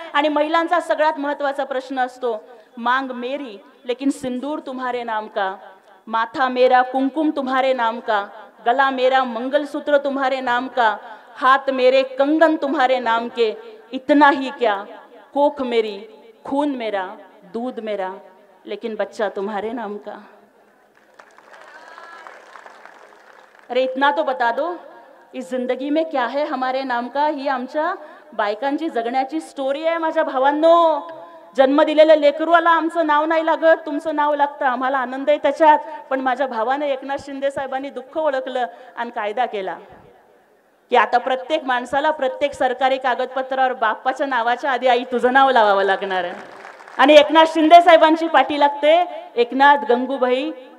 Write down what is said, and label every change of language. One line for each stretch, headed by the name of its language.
Hindi: आणि महिलांचा सगळ्यात महत्त्वाचा प्रश्न असतो, मांग मेरी लेकिन सिंदूर तुम्हारे नाम का, माथा मेरा कुमकुम तुम्हारे नाम का, गला मेरा मंगलसूत्र तुम्हारे नाम का, हाथ मेरे कंगन तुम्हारे नाम के, इतना ही क्या, कोख मेरी, खून मेरा, दूध मेरा, लेकिन बच्चा तुम्हारे नाम का. अरे इतना तो बता दो, इस जिंदगी में क्या है हमारे नाम का.
Marathi: ही आमच्या बायकांची जगण्याची स्टोरी आहे माझ्या भावांनो. जन्म दिलेल्या लेकरूला आमचं नाव नाही लागत, तुमचं नाव लागतं, आम्हाला आनंद आहे त्याच्यात. पण माझ्या भावाने एकनाथ शिंदे साहेबांनी दुःख ओळखलं आणि कायदा केला की आता प्रत्येक माणसाला प्रत्येक सरकारी कागदपत्रावर बाप्पाच्या नावाच्या आधी आई तुझं नाव लावावं लागणार आहे. आणि एकनाथ शिंदे साहेबांची पाठी लागते, एकनाथ गंगूबाई